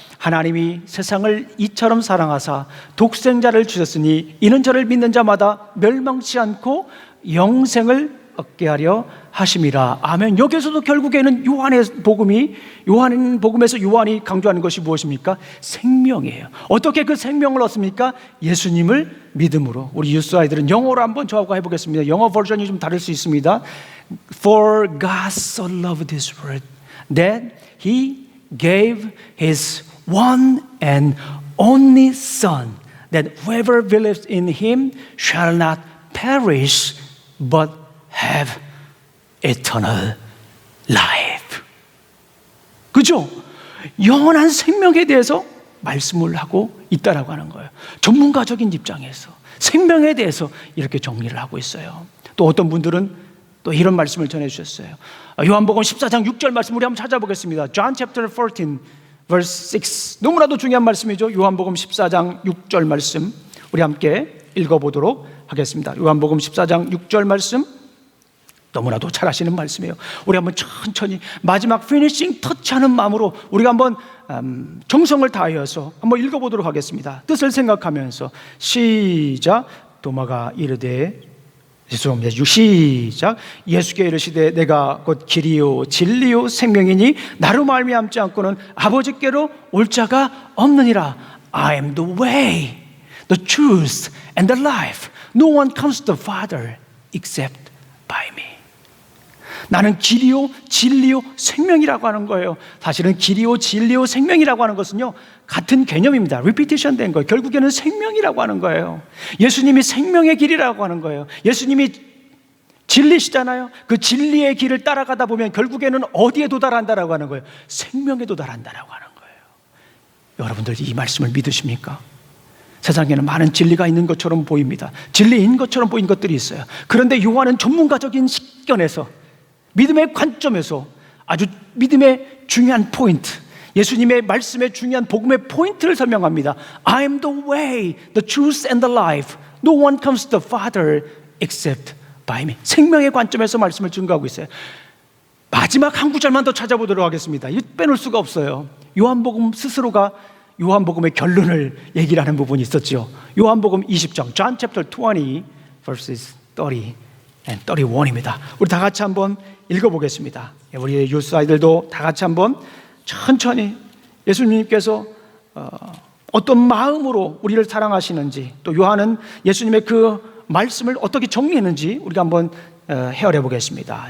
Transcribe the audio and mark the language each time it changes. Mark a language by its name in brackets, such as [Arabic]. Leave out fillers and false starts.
[Korean] 하나님이 세상을 이처럼 사랑하사 독생자를 주셨으니 이는 저를 믿는 자마다 멸망치 않고 영생을 얻게 하려 하심이라. 아멘. 여기서도 결국에는 요한복음에서 요한이 강조하는 것이 무엇입니까? 생명이에요. 어떻게 그 생명을 얻습니까? 예수님을 믿음으로. 우리 유스 아이들은 영어로 한번 저하고 해보겠습니다. 영어 버전이 좀 다를 수 있습니다. [English] For God so loved this world that He gave His one and only Son, that whoever believes in Him shall not perish but have eternal life. [Korean] 그죠? 영원한 생명에 대해서 말씀을 하고 있다라고 하는 거예요. 전문가적인 입장에서 생명에 대해서 이렇게 정리를 하고 있어요. 또 어떤 분들은 또 이런 말씀을 전해주셨어요. 요한복음 14장 6절 말씀 우리 한번 찾아보겠습니다. [English] John chapter 14 verse 6, [Korean] 너무나도 중요한 말씀이죠. 요한복음 14장 6절 말씀 우리 함께 읽어보도록 하겠습니다. 요한복음 14장 6절 말씀 너무나도 잘 아시는 말씀이에요. 우리 한번 천천히 마지막 피니싱 터치하는 마음으로 우리가 한번 정성을 다하여서 한번 읽어보도록 하겠습니다. 뜻을 생각하면서 시작. 도마가 이르되 시작. 예수께 이르시되 내가 곧 길이요 진리요 생명이니 나로 말미암지 않고는 아버지께로 올 자가 없느니라. [English] I am the way, the truth and the life. No one comes to the Father except by me. [Korean] 나는 길이요 진리요 생명이라고 하는 거예요. 사실은 길이요 진리요 생명이라고 하는 것은요 같은 개념입니다. repetition 된 거예요. 결국에는 생명이라고 하는 거예요. 예수님이 생명의 길이라고 하는 거예요. 예수님이 진리시잖아요. 그 진리의 길을 따라가다 보면 결국에는 어디에 도달한다라고 하는 거예요? 생명에 도달한다라고 하는 거예요. 여러분들 이 말씀을 믿으십니까? 세상에는 많은 진리가 있는 것처럼 보입니다. 진리인 것처럼 보이는 것들이 있어요. 그런데 요한은 전문가적인 식견에서 믿음의 관점에서 아주 믿음의 중요한 포인트, 예수님의 말씀의 중요한 복음의 포인트를 설명합니다. [English] I am the way, the truth and the life. No one comes to the Father except by me. [Korean] 생명의 관점에서 말씀을 증거하고 있어요. 마지막 한 구절만 더 찾아보도록 하겠습니다. 이거 빼놓을 수가 없어요. 요한복음 스스로가 요한복음의 결론을 얘기를 하는 부분이 있었죠. 요한복음 20장 [English] John chapter 20 verses 30 and 31입니다. [Korean] 우리 다 같이 한번 읽어보겠습니다. 우리 유스 아이들도 다 같이 한번 천천히 예수님께서 어떤 마음으로 우리를 사랑하시는지, 또 요한은 예수님의 그 말씀을 어떻게 정리했는지 우리가 한번 헤아려 보겠습니다.